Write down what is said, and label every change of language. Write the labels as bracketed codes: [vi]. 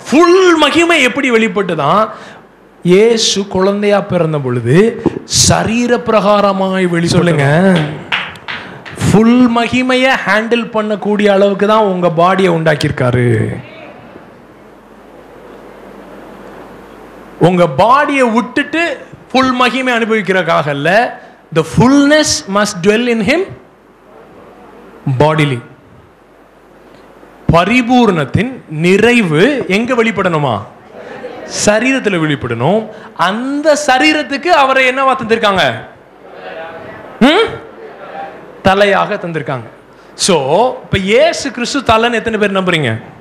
[ta] Full மகிமை எப்படி வெளிப்பட்டுதான்? இயேசு குழந்தையா பிறந்த பொழுது சரீர பிரகாரமாய் சொல்லுங்க, ஃபுல் மகிமையை ஹேண்டில் பண்ணக்கூடிய அளவுக்கு தான் உங்க பாடியை உண்டாக்கியிருக்காரு. உங்க பாடியை விட்டுட்டு ஃபுல் மகிமை அனுபவிக்கிறதுக்காக இல்ல. [en] the fullness must dwell in him bodily. [ta] பரிபூர்ணத்தின் நிறைவு எங்க வெளிப்படணுமா? சரீரத்தில் வெளிப்படணும். அந்த சரீரத்துக்கு அவரை என்னவா தந்திருக்காங்க? தலையாக தந்திருக்காங்க. சோ இப்ப இயேசு கிறிஸ்து தலைன்னு எத்தனை பேர் நம்புறீங்க?